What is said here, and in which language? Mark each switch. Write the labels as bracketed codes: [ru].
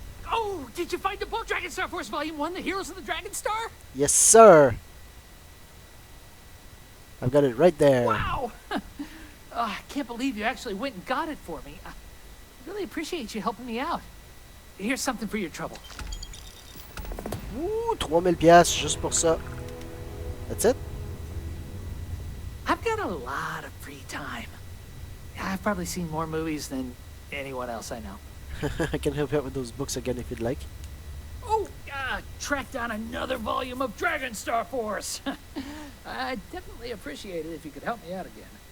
[en] Oh, did you find the book, Dragonstar Force Volume 1, The Heroes of the Dragonstar? Yes, sir. I've got it right there. Wow! I can't believe you actually went and got it for me. I really appreciate you helping me out. Here's something for your trouble. [fr] Ouh, 3000 piastres juste pour ça. [en] That's it? I've got a lot of free time. I've probably seen more movies than anyone else I know. I can help you out with those books again if you'd like. Oh, track down another volume of Dragonstar for us. I'd definitely appreciate it if you could help me out again.